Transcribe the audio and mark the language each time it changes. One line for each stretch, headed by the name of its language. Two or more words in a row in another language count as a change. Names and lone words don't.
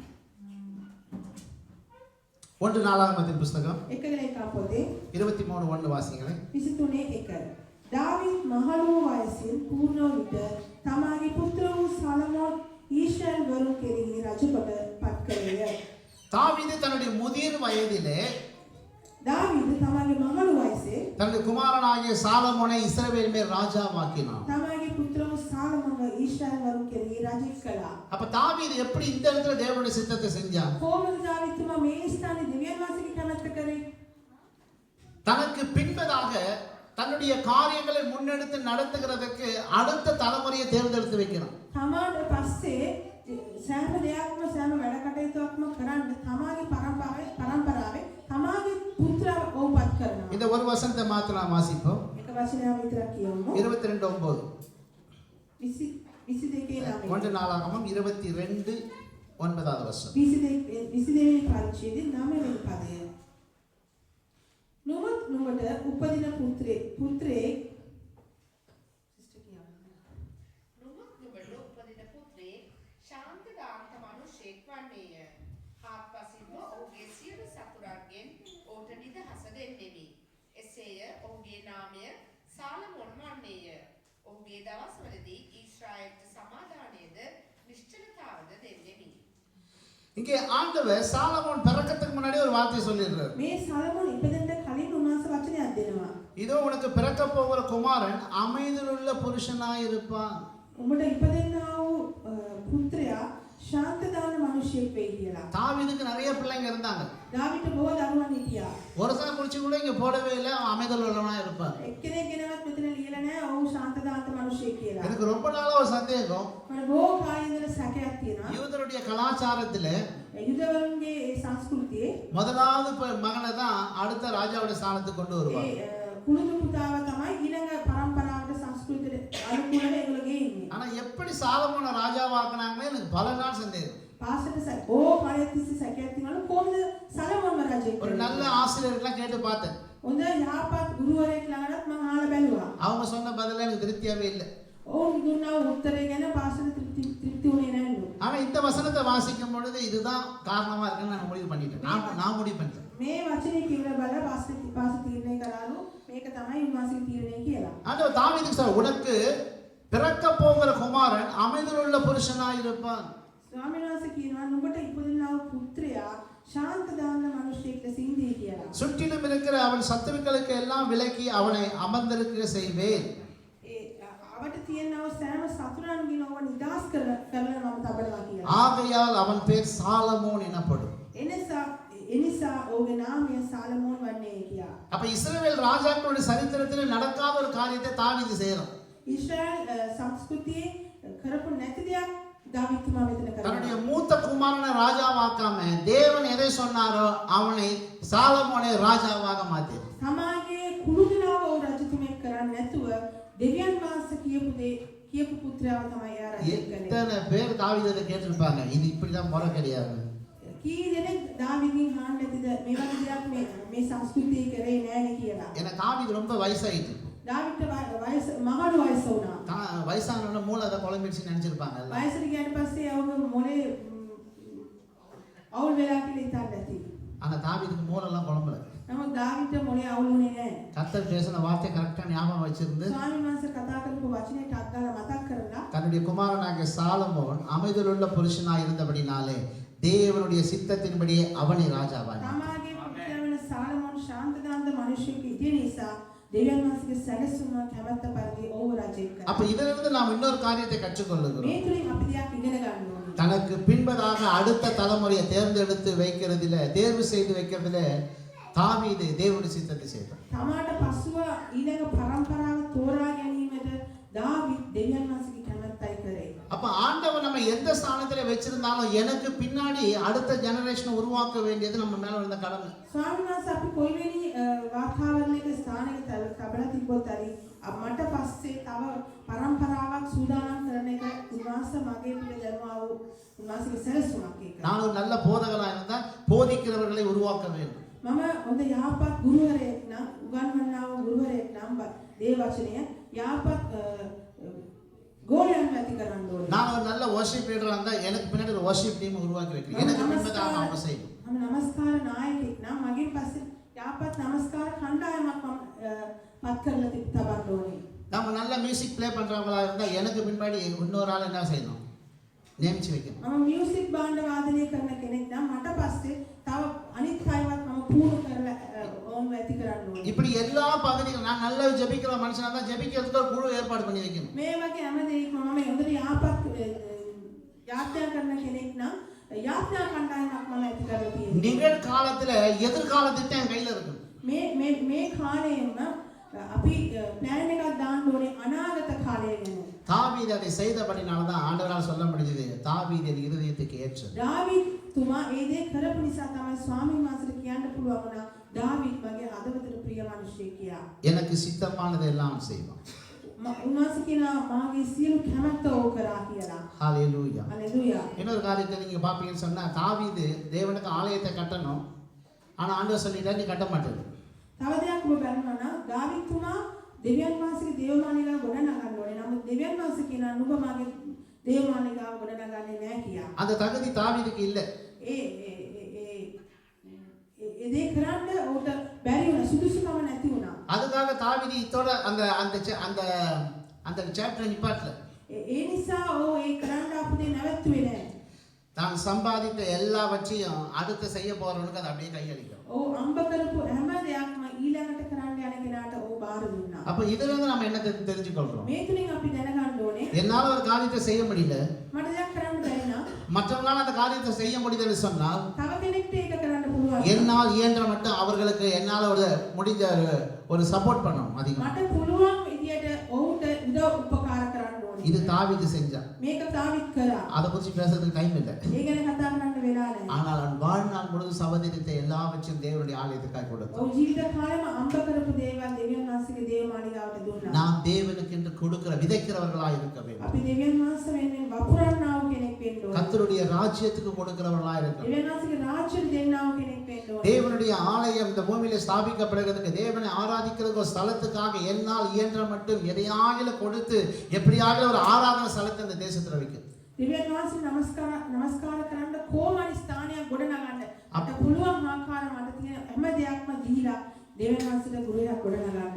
Tamil: 1 நாளாகமத்தின் புஸ்தகம்
Sinhala: 1 පොතේ
Tamil: 23:1 வாசிங்களேன்.
Sinhala: 23:1 දාවීද් මහලු වයසින් පූර්ණ විට තමාගේ පුත්‍ර වූ සලමෝන් ඊශ්‍රායල් වරුන් කෙරෙහි රජකොට පත් කළේය.
Tamil: தாவீது தன்னுடைய முதிர் வயதிலே
Sinhala: දාවීද් තමාගේ මහලු වයසේ
Tamil: தன்னுடைய குமாரனாகிய சாலமோனை இஸ்ரவேல் மேல் ராஜாவாக்கினான்.
Sinhala: තමාගේ පුත්‍ර වූ සලමෝන්ව ඊශ්‍රායල් වරුන් කෙරෙහි රජෙක් කළා.
Tamil: அப்ப தாவீது எப்படி இந்த இடத்துல தேவனுடைய சித்தத்தை செஞ்சான்?
Sinhala: කොහොමද දාවීද් තුමා මේ ස්ථානයේ දෙවියන් වහන්සේගේ කැමැත්ත කරේ?
Tamil: தனக்கு பின்பதாக தன்னுடைய காரியங்களை முன்னெடுத்து நடத்துகிறதுக்கு அடுத்த தலைமுறையை தேர்ந்தெடுத்து வைக்கிறான்.
Sinhala: තමාට පස්සේ සෑම දෙයක්ම සෑම වැඩ කටයුතුක්ම කරන්න තමාගේ පරම්පරාවේ තමාගේ පුත්‍රව ඕපත් කරනවා.
Tamil: இந்த ஒரு வசனத்தை மாத்திரம் நாம் வாசிப்போம்.
Sinhala: එක වචනයක් විතරක් කියමු. 22:9 22 ළමයි.
Tamil: 1 நாளாகமம் 22:9 வசனம்.
Sinhala: 22 පරිච්ඡේදයේ 9 වෙනි පදය. නුඹට උපදින පුත්‍රේ නුඹට උපදින පුත්‍රේ ශාන්ත දාන්ත මිනිසෙක් වන්නේය. හාත්පසින්ම ඔහුගේ සියලු සතුරන්ගෙන් ඔහුට නිදහස දෙන්නෙමි. එසේය ඔහුගේ නාමය සාලමෝන් වන්නේය. ඔහුගේ දවස්වලදී ඊශ්‍රායලට සමාදානයේද නිශ්චලතාවද දෙන්නෙමි.
Tamil: இங்கே ஆண்டவர் சாலமோன் பிறக்கிறதுக்கு முன்னாடி ஒரு வார்த்தை சொல்லிடுறார்.
Sinhala: මේ සලමෝන් ඉපදෙන්න කලින් උන්වහන්සේ වචනයක් දෙනවා.
Tamil: இதோ உனக்கு பிறக்க போகிற குமாரன் அமைதியுள்ள புருஷனாய் இருப்பான்.
Sinhala: උඹට ඉපදෙන්නා වූ පුත්‍රයා ශාන්තදාන මිනිසෙක් වෙයි කියලා.
Tamil: தாவீதுக்கு நிறைய பிள்ளைங்க இருந்தாங்க.
Sinhala: දාවිට බොහෝ දරුවන් හිටියා.
Tamil: ஒருத்தனை குறிச்சு கூட இங்க போடவே இல்லை. அவன் அமைதியுள்ளவனா இருப்பான்.
Sinhala: එක්කෙනෙක් ගෙනවත් මෙතන ලියලා නැහැ ඔහු ශාන්තදාන්ත මිනිසෙක් කියලා.
Tamil: எனக்கு ரொம்ப நாளா ஒரு சந்தேகம்.
Sinhala: මට බොහෝ කාලේ ඉඳලා සැකයක් තියෙනවා.
Tamil: யூதருடைய கலாச்சாரத்துல
Sinhala: යුදවරුන්ගේ ඒ සංස්කෘතියේ
Tamil: முதலாவது மகனை தான் அடுத்த ராஜாவுடைய ஸ்தானத்துக்கு கொண்டு வருவாங்க.
Sinhala: ඒ කුළුණු පුතාව තමයි ඊළඟ පරම්පරාවට සංස්කෘතියට අනුකූලව ඒගොල්ලෝ ගේන්නේ.
Tamil: ஆனா எப்படி சாலமோனை ராஜாவாக்குனாங்கன்னு எனக்கு பல நாள் சந்தேகம்.
Sinhala: පාසලට ඕ කාලෙතිස්සි සැකයක් තියෙනවා කොහොමද සලමෝන්ව රජෙක්
Tamil: ஒரு நல்ல ஆசிரியர்கள்லாம் கேட்டு பார்த்தேன்.
Sinhala: හොඳ යහපත් ගුරුවරයෙක් ළඟටත් මම අහලා බැලුවා.
Tamil: அவங்க சொன்ன பதில எனக்கு திருப்தியாவே இல்லை.
Sinhala: ඔවුන් දුන්නා උත්තරේ ගැන පාසල තෘප්ති වුණේ නැහැ.
Tamil: ஆனா இந்த வசனத்தை வாசிக்கும் பொழுது இதுதான் காரணமா இருக்குன்னு நான் முடிவு பண்ணிட்டேன். நான் முடிவு பண்ணிட்டேன்.
Sinhala: මේ වචනේ කියලා බලලා පාස තීරණය කරාලු මේක තමයි උන්වහන්සේගේ තීරණය කියලා.
Tamil: ஆண்டவர் தாவீதுக்கு சொல்றார், உனக்கு பிறக்க போகிற குமாரன் அமைதியுள்ள புருஷனாய் இருப்பான்.
Sinhala: ස්වාමීන් වහන්සේ කියනවා නුඹට ඉපදුනා වූ පුත්‍රයා ශාන්ත දාන මිනිසෙක් ලෙස ඉඳී කියලා.
Tamil: சுற்றிலும் இருக்கிற அவன் சத்துருக்களுக்கு எல்லாம் விலக்கி அவனை அமர்ந்திருக்க செய்வேன்.
Sinhala: ඒ අවට තියෙනා වූ සෑම සතුරන්ගෙන් ඔබ නිදහස් කරලා මම තබනවා කියලා.
Tamil: ஆகையால் அவன் பேர் சாலமோன் எனப்படும்.
Sinhala: එනිසා ඔහුගේ නාමය සාලමෝන් වන්නේ කියා.
Tamil: அப்ப இஸ்ரவேல் ராஜாக்களுடைய சரித்திரத்தில் நடக்காத ஒரு காரியத்தை தாவீது செய்யறான்.
Sinhala: ඊශ්‍රායල් සංස්කෘතියේ කරපු නැති දෙයක් දාවිත්තුමා මෙතන
Tamil: தன்னுடைய
Sinhala: කරනවා.
Tamil: மூத்த குமாரனை ராஜாவாக்காம தேவன் எதை சொன்னாரோ அவனை சாலமோனை ராஜாவாக மாத்தினார்.
Sinhala: තමාගේ කුළුගලාව ඔව් රජතුමෙක් කරන්නේ නැතුව දෙවියන් වහන්සේ කියපු පුත්‍රයාව තමයි යා රජ කළේ.
Tamil: எத்தனை பேர் தாவீதை கேட்டிருப்பாங்க இது இப்படிதான் முறை கிடையாது.
Sinhala: කී දෙනෙක් දාවිදින් අහන්න ඇතිද මේ වගේ දෙයක් මේ සංස්කෘතිය කරේ නෑනේ කියලා.
Tamil: ஏன்னா தாவீது ரொம்ப வயசாயிட்டு
Sinhala: දාවිත්ට වයස මහලු වයස වුණා.
Tamil: வயசானவன மூளை அதை குழம்பிடுச்சு நினைச்சிருப்பாங்க.
Sinhala: වයසට ගියාට පස්සේ அவங்க මොලේ අවුල් වෙලා කියලා හිතන්න ඇති.
Tamil: ஆனா தாவீதுக்கு மூளை எல்லாம் குழம்பல.
Sinhala: නමුත් දාවිත්ට මොලේ අවුල් වුණේ නෑ.
Tamil: கர்த்தர் பேசின வார்த்தை கரெக்டா ஞாபகம் வச்சிருந்து
Sinhala: ස්වාමීන් වහන්සේ කතා කරපු වචනේ ටක් ගාලා මතක් කරලා
Tamil: தன்னுடைய குமாரனாகிய சாலமோன் அமைதலுள்ள புருஷனாய் இருந்தபடினாலே தேவனுடைய சித்தத்தின்படியே அவனை ராஜாவானார்.
Sinhala: තමාගේ පුත්‍රයා වෙන සාලමෝන් ශාන්තදාන්ත මිනිසෙකු ඉතිය නිසා දෙවියන් වහන්සේගේ සැලසුම කැමැත්ත පරිදි ඔහු රජෙක්
Tamil: அப்ப
Sinhala: කළා.
Tamil: இதிலிருந்து நாம் இன்னொரு காரியத்தை கற்றுக்கொள்ளுகிறோம்.
Sinhala: මේ තුලින් අපි දෙයක් ඉගෙන ගන්න ඕනේ.
Tamil: தனக்கு பின்பதாக அடுத்த தலைமுறையை தேர்ந்தெடுத்து வைக்கிறதில தேர்வு செய்து வைக்கிறதில தாவீது தேவனுடைய சித்தத்தை செய்தார்.
Sinhala: තමාට පසුව ඊළඟ පරම්පරාව තෝරා ගැනීමට දාවිත් දෙවියන් වහන්සේගේ කැමැත්තයි කරේ.
Tamil: அப்ப ஆண்டவர் நம்ம எந்த ஸ்தானத்துல வச்சிருந்தாலும் எனக்கு பின்னாடி அடுத்த ஜெனரேஷனை உருவாக்க வேண்டியது நம்ம மேல இருந்த கடமை.
Sinhala: ස්වාමීන් වහන්සේ අපි කොයිවෙනි වාතාවරණයක ස්ථානයක තබලා තිබ්බොත් හරි මට පස්සේ තව පරම්පරාවක් සූදානම් කරන එක උන්වහන්සේ මගේ පිට දරනවා වූ උන්වහන්සේගේ සැලසුමක් ඒක.
Tamil: நான் ஒரு நல்ல போதகனா இருந்தா போதிக்கிறவர்களை உருவாக்க வேண்டும்.
Sinhala: මම හොඳ යහපත් ගුරුවරයෙක් නම් උගන්වන්නා වූ ගුරුවරයෙක් නම් දේව වචනය යහපත් ගෝලයන් ඇති කරන්න ඕනේ.
Tamil: நான் ஒரு நல்ல
English: worship leader
Tamil: இருந்தா எனக்கு பின்னாடி ஒரு
English: worship team
Tamil: உருவாக்கி வைக்கிறேன். எனக்கு பின்பதாக அவங்க செய்யணும்.
Sinhala: මම නමස්කාර නායකයෙක් නම් මගෙන් පස්සේ යහපත් නමස්කාර කණ්ඩායමක් මම පත් කරලා තබන්න ඕනේ.
Tamil: நம்ம நல்ல
English: music play
Tamil: பண்றவங்களா இருந்தா எனக்கு பின்னாடி இன்னொரு ஆள் என்ன செய்யணும்? நியமிச்சு வைக்கணும்.
Sinhala: මම මියුසික් භාණ්ඩ වාදනය කරන කෙනෙක් නම් මට පස්සේ තව අනිත් අයවත් මම පුහුණු කරලා ඕන්ව ඇති කරන්න ඕනේ.
Tamil: இப்படி எல்லா பகுதிகளும் நான் நல்லா ஜெபிக்கிற மனுஷனா தான் ஜெபிக்கிறதுக்கு ஒரு குழு ஏற்பாடு பண்ணி வைக்கணும்.
Sinhala: මේ වගේ හැම දෙයක්ම මම හොඳට යහපත් යාත්‍රා කරන කෙනෙක් නම් යාත්‍රා කණ්ඩායමක් මම ඇති කරලා තියෙනවා.
Tamil: நிகழ்காலத்துல எதிர்கால திட்டம் என் கையில இருக்கு.
Sinhala: මේ කාලයෙම අපි ප්ලෑන් එකක් දාන්න ඕනේ අනාගත කාලය ගැන.
Tamil: தாவீது அதை செய்தபடினால தான் ஆண்டவரால் சொல்ல முடிஞ்சது தாவீது இருதயத்துக்கு ஏற்றது.
Sinhala: දාවිත් තුමා ඒ දේ කරපු නිසා තමයි ස්වාමීන් වහන්සේට කියන්න පුළුවන් වුණා දාවිත් මගේ හදවතට ප්‍රිය මිනිහෙක් කියලා.
Tamil: எனக்கு சித்தமானதை எல்லாம் செய்வான்.
Sinhala: උන්වහන්සේ කියනවා මාගේ සියලු කැමැත්ත ඕ කරා කියලා.
Tamil: ஹalleluya.
Sinhala: හalleluya.
Tamil: இன்னொரு காரியத்தை நீங்க பாப்பீங்கன்னு சொன்னா தாவீது தேவனுக்கு ஆலயத்தை கட்டணும். ஆனா ஆண்டவர் சொல்லிட்டார் நீ கட்ட மாட்டே.
Sinhala: තව දෙයක් ඔබ බලනවා නම් දාවිත් තුමා දෙවියන් වහන්සේගේ දේවමාලිගාව ගොඩනගන්න ඕනේ. නමුත් දෙවියන් වහන්සේ කියනවා නුඹ මාගේ දේවමාලිගාව ගොඩනගන්නේ නැහැ කියලා.
Tamil: அந்த தகுதி தாவீதுக்கு இல்ல.
Sinhala: ඒ දේ කරන්න උට බැරි වුණා සුදුසුකම නැති වුණා.
Tamil: அதுக்காக தாவீது இதோட அந்த அந்த அந்த அந்த சாப்டர் நிப்பாட்டல.
Sinhala: ඒ නිසා ඕ ඒ කරන්න ආපු දේ නැවතුනේ නැහැ.
Tamil: தான் சம்பாதித்த எல்லாவற்றையும் அடுத்து செய்ய போறவனுக்கு அது அப்படியே கையளிக்கும்.
Sinhala: ඕ අම්බ කරපු හැම දෙයක්ම ඊළඟට කරන්න යන කෙනාට ඕ බාර දුන්නා.
Tamil: அப்ப இதுல இருந்து நம்ம என்ன தெரிஞ்சுக்கொள்றோம்?
Sinhala: මේ තුලින් අපි දැනගන්න ඕනේ
Tamil: என்னால ஒரு காரியத்தை செய்ய முடியல,
Sinhala: මට දෙයක් කරන්න බැරි නම්
Tamil: மற்றவங்களால அந்த காரியத்தை செய்ய முடியுதுன்னு சொன்னால்
Sinhala: තව කෙනෙක්ට ඒක කරන්න පුළුවන්.
Tamil: என்னால் இயன்ற மட்டும் அவர்களுக்கு என்னால ஒரு முடிஞ்ச ஒரு சப்போர்ட் பண்ணணும் அதிகம்.
Sinhala: මට පුළුවන් විදියට ඔහුට උදව් උපකාර කරන්න ඕනේ.
Tamil: இது தாவீது செஞ்சான்.
Sinhala: මේක දාවිත් කරා.
Tamil: அதை குறித்து பேசுறதுக்கு டைம் இல்லை.
Sinhala: ඒ ගැන කතා කරන්න වෙලා නැහැ.
Tamil: ஆனால் அவன் வாழ்நாள் முழுவதும் சபதரித்த எல்லாவற்றையும் தேவனுடைய ஆலயத்துக்காக கொடுத்தான்.
Sinhala: ඔහු ජීවිත කාලෙම අම්බ කරපු දේවල් දෙවියන් වහන්සේගේ දේව මාලිගාවට දුන්නා.
Tamil: நாம் தேவனுக்கு என்று கொடுக்கிற விதைக்கிறவர்களாய் இருக்க வேண்டும்.
Sinhala: අපි දෙවියන් වහන්සේ වෙනුවෙන් වපුරන්නා වූ කෙනෙක් වෙන්න ඕනේ.
Tamil: கர்த்தருடைய ராஜ்யத்துக்கு கொடுக்கிறவர்களாய் இருக்க வேண்டும்.
Sinhala: දෙවියන් වහන්සේගේ රාජ්‍යෙට දෙන්නා වූ කෙනෙක් වෙන්න ඕනේ.
Tamil: தேவனுடைய ஆலயம் இந்த பூமியில ஸ்தாபிக்கப்படுகிறதுக்கு தேவனை ஆராதிக்கிறதுக்கு ஒரு ஸ்தலத்துக்காக என்னால் இயன்ற மட்டும் எதையாகிலும் கொடுத்து எப்படியாகிலும் ஒரு ஆராதனை ஸ்தலத்தை இந்த தேசத்துல வைக்கும்.
Sinhala: දෙවියන් වහන්සේ නමස්කාර කරන්න කොහොමයි ස්ථානයක් ගොඩනගන්න අපිට පුළුවන් ආකාර මට තියෙන හැම දෙයක්ම දීලා දෙවියන් වහන්සේට ගුරුයක් ගොඩනගන්න.